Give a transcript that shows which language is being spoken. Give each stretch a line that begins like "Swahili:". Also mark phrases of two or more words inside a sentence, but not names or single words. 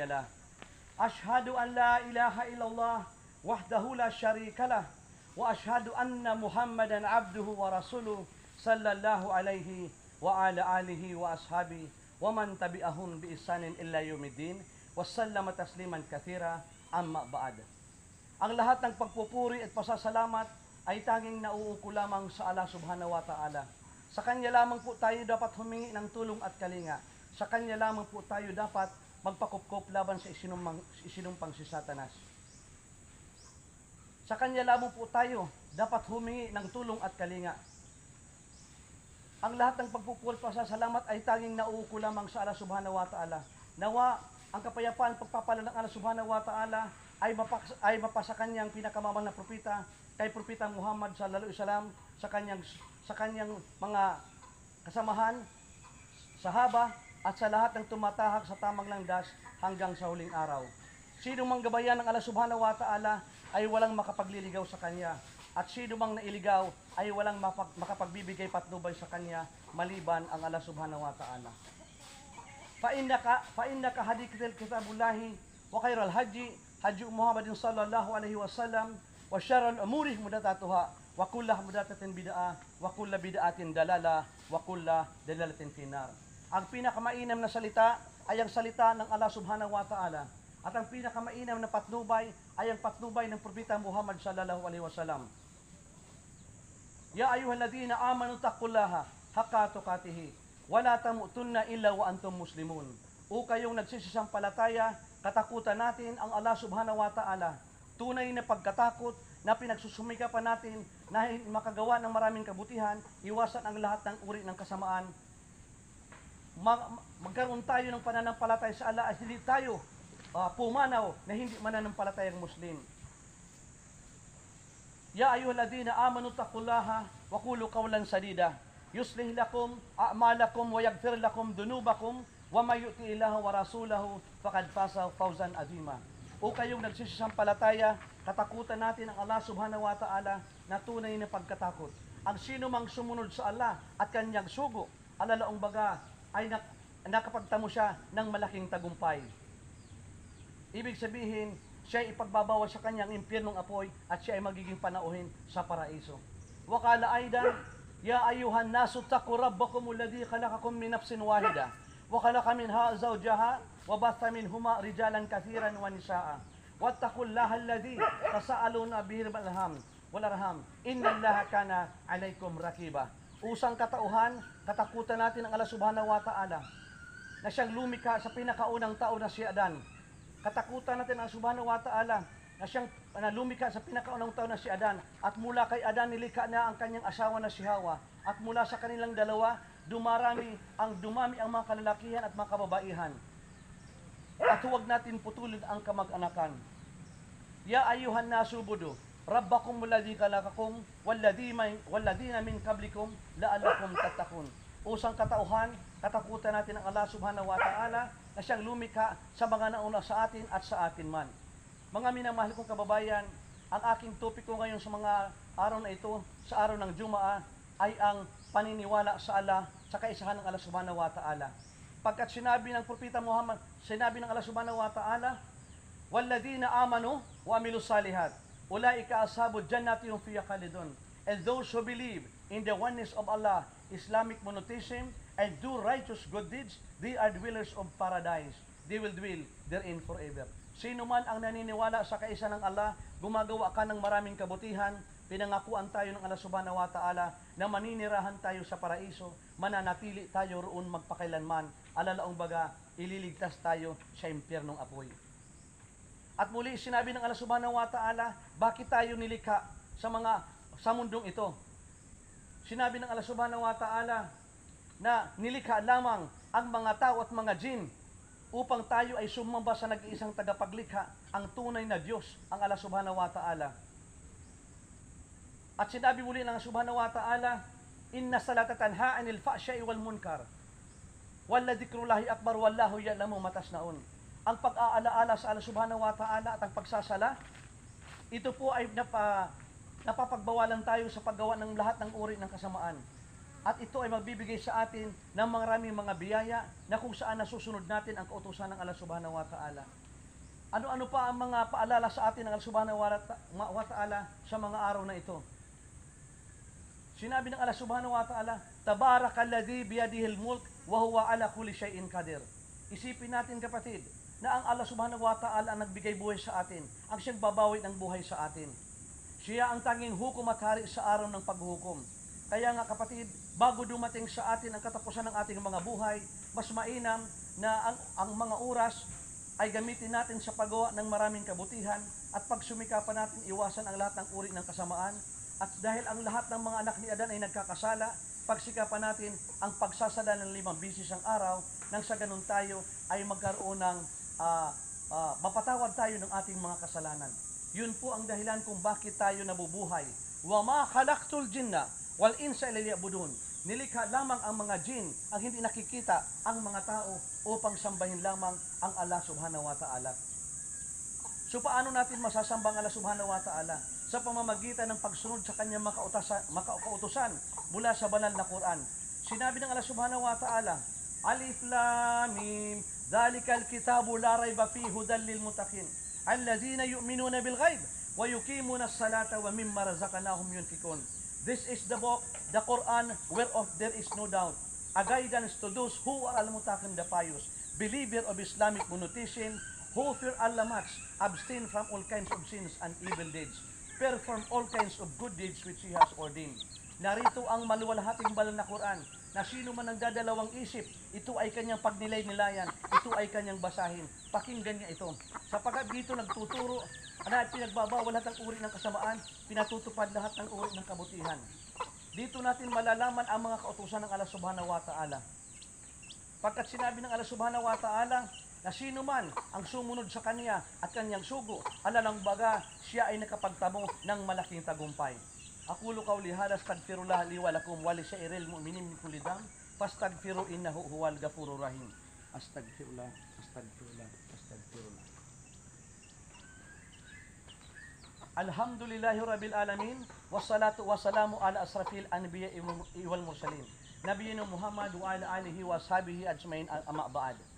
Arabic: له أشهد أن لا إله إلا الله وحده لا شريك له وأشهد أن محمدا عبده ورسوله صلى الله عليه وعلى آله وأصحابه ومن تبعهم بإحسان إلى يوم الدين وسلم تسليما كثيرا أما بعد.
Filipino: Ang lahat ng pagpupuri at pasasalamat ay tanging nauuko lamang sa Allah
Arabic: سبحانه وتعالى.
Filipino: Sa Kanya lamang po tayo dapat humingi ng tulong at kalinga. Sa Kanya lamang po tayo dapat magpakupkop laban sa isinumpang si Satanas. Sa Kanya lamang po tayo dapat humingi ng tulong at kalinga. Ang lahat ng pagpupuri at pasasalamat ay tanging nauuko lamang sa Allah
Arabic: سبحانه وتعالى.
Filipino: Nawa ang kapayapaan pagpapala ng Allah
Arabic: سبحانه وتعالى
Filipino: ay mapasa kanyang pinakamamahal na propeta, kay propeta Muhammad
Arabic: صلى الله عليه وسلم,
Filipino: sa kanyang mga kasamahan, sahaba, at sa lahat ng tumatahak sa tamang landas hanggang sa huling araw. Sino mang gabayan ng Allah
Arabic: سبحانه وتعالى
Filipino: ay walang makapagliligaw sa kanya, at sino mang nailigaw ay walang makapagbibigay patnubay sa kanya maliban ang Allah
Arabic: سبحانه وتعالى. فإن خير الحديث كتاب الله وخير الهدي محمد صلى الله عليه وسلم وشر الأمور محدثاتها وكل محدثة بدعة وكل بدعة ضلالة وكل ضلالة في النار.
Filipino: Ang pinakamainam na salita ay ang salita ng Allah
Arabic: سبحانه وتعالى,
Filipino: at ang pinakamainam na patnubay ay ang patnubay ng propeta Muhammad
Arabic: صلى الله عليه وسلم. يا أيها الذين آمنوا اتقوا الله حق تقاته ولا تموتن إلا وأنتم مسلمون.
Filipino: O kayong nagsisisampalataya, katakutan natin ang Allah
Arabic: سبحانه وتعالى.
Filipino: Tunay na pagkatakot na pinagsusumikapan natin na makagawa ng maraming kabutihan, iwasan ang lahat ng uri ng kasamaan. Magkaroon tayo ng pananampalataya sa Allah at hindi tayo pumanaw na hindi mananampalatayang Muslim.
Arabic: يا أيها الذين آمنوا اتقوا الله وقولوا قولا سديدا يصلح لكم أعمالكم ويغفر لكم ذنوبكم ومن يطع الله ورسوله فقد فاز فوزا عظيما.
Filipino: O kayong nagsisisampalataya, katakutan natin ang Allah
Arabic: سبحانه وتعالى
Filipino: na tunay na pagkatakot. Ang sino mang sumunod sa Allah at kanyang sugo, alalaong baga ay nakapagtamo siya ng malaking tagumpay. Ibig sabihin, siya ay ipagbabawas sa kanyang impyernong apoy at siya ay magiging panauhin sa paraiso.
Arabic: وقال أيضا يا أيها الناس اتقوا ربكم الذي خلقكم من نفس واحدة وخلق منها زوجها وبث منهما رجالا كثيرا ونساء واتقوا الله الذي تساءلون به والأرحام إن الله كان عليكم رقيبا.
Filipino: Usang katauhan, katakutan natin ang Allah
Arabic: سبحانه وتعالى
Filipino: na siyang lumikha sa pinakaunang tao na si Adan. Katakutan natin ang
Arabic: سبحانه وتعالى
Filipino: na siyang lumikha sa pinakaunang tao na si Adan, at mula kay Adan nilikha na ang kanyang asawa na si Hawa, at mula sa kanilang dalawa dumami ang mga kalalakihan at mga kababaihan. At huwag natin putulin ang kamag-anakan.
Arabic: يا أيها الناس اعبدوا ربكم الذي خلقكم والذين من قبلكم لعلكم تتقون.
Filipino: Usang katauhan, katakutan natin ang Allah
Arabic: سبحانه وتعالى
Filipino: na siyang lumikha sa mga nauna sa atin at sa atin man. Mga minamahal kong kababayan, ang aking topik ko ngayon sa mga araw na ito, sa araw ng Jumaa, ay ang paniniwala sa Allah, sa kaisahan ng Allah
Arabic: سبحانه وتعالى.
Filipino: Pagkat sinabi ng propeta Muhammad, sinabi ng
Arabic: الله سبحانه وتعالى والذين آمنوا وعملوا الصالحات أولئك أصحاب الجنة هم فيها خالدون.
English: And those who believe in the oneness of Allah, Islamic monotheism, and do righteous good deeds, they are dwellers of paradise. They will dwell therein forever.
Filipino: Sino man ang naniniwala sa kaisa ng Allah, gumagawa ka ng maraming kabutihan, pinangakuan tayo ng Allah
Arabic: سبحانه وتعالى
Filipino: na maninirahan tayo sa paraiso, mananatili tayo roon magpakailanman, alalaong baga, ililigtas tayo sa impyernong apoy. At muli, sinabi ng Allah
Arabic: سبحانه وتعالى,
Filipino: bakit tayo nilikha sa mga sa mundong ito. Sinabi ng Allah
Arabic: سبحانه وتعالى
Filipino: na nilikha lamang ang mga tao at mga jin upang tayo ay sumamba sa nag-iisang tagapaglikha, ang tunay na Diyos, ang Allah
Arabic: سبحانه وتعالى.
Filipino: At sinabi muli ng
Arabic: الله سبحانه وتعالى إن الصلاة تنهى عن الفحشاء والمنكر ولذكر الله أكبر والله يعلم ما تصنعون.
Filipino: Ang pag-aalaala sa Allah
Arabic: سبحانه وتعالى
Filipino: at ang pagsasala, ito po ay napapagbawalan tayo sa paggawa ng lahat ng uri ng kasamaan. At ito ay magbibigay sa atin ng maraming mga biyaya na kung saan nasusunod natin ang kautusan ng Allah
Arabic: سبحانه وتعالى.
Filipino: Ano-ano pa ang mga paalala sa atin ng Allah
Arabic: سبحانه وتعالى
Filipino: sa mga araw na ito? Sinabi ng
Arabic: الله سبحانه وتعالى تبارك الذي بيده الملك وهو على كل شيء قدير.
Filipino: Isipin natin kapatid, na ang Allah
Arabic: سبحانه وتعالى
Filipino: ang nagbigay buhay sa atin, ang siyang babawi ng buhay sa atin. Siya ang tanging hukom at hari sa araw ng paghuhukom. Kaya nga kapatid, bago dumating sa atin ang katapusan ng ating mga buhay, mas mainam na ang mga oras ay gamitin natin sa paggawa ng maraming kabutihan at pagsumikapan natin iwasan ang lahat ng uri ng kasamaan. At dahil ang lahat ng mga anak ni Adan ay nagkakasala, pagsikapan natin ang pagsasala ng 5 bisis ang araw nang sa ganun tayo ay magkaroon ng mapatawad tayo ng ating mga kasalanan. Yun po ang dahilan kung bakit tayo nabubuhay.
Arabic: وما خلقت الجن والإنس إلا ليعبدون.
Filipino: Nilikha lamang ang mga jin, ang hindi nakikita, ang mga tao upang sambahin lamang ang Allah
Arabic: سبحانه وتعالى.
Filipino: So paano natin masasamba ang Allah
Arabic: سبحانه وتعالى?
Filipino: Sa pamamagitan ng pagsunod sa kanyang makautusan mula sa banal na Quran. Sinabi ng
Arabic: الله سبحانه وتعالى الم ذلك الكتاب لا ريب فيه هدى للمتقين الذين يؤمنون بالغيب ويقيمون الصلاة ومما رزقناهم ينفقون.
English: This is the book, the Quran, whereof there is no doubt, a guidance to those who are al-muttaqin, the pious, believer of Islamic monotheism, who fear Allah much, abstain from all kinds of sins and evil deeds, perform all kinds of good deeds which He has ordained.
Filipino: Narito ang maluwalhating banal na Quran, na sino man ang dadalawang isip, ito ay kanyang pagnilay-nilayan, ito ay kanyang basahin. Pakinggan niya ito. Sapagkat dito nagtuturo na pinagbabawal lahat ng uri ng kasamaan, pinatutupad lahat ng uri ng kabutihan. Dito natin malalaman ang mga kautusan ng Allah
Arabic: سبحانه وتعالى.
Filipino: Pagkat sinabi ng Allah
Arabic: سبحانه وتعالى,
Filipino: na sino man ang sumunod sa kanya at kanyang sugo, alalang baga, siya ay nakapagtamo ng malaking tagumpay.
Arabic: أقول قولي هذا أستغفر الله لي ولكم ولسائر المؤمنين من كل ذنب فاستغفروه إنه هو الغفور الرحيم. أستغفر الله أستغفر الله أستغفر الله. الحمد لله رب العالمين والصلاة والسلام على أشرف الأنبياء والمرسلين نبينا محمد وعلى آله وأصحابه أجمعين أما بعد.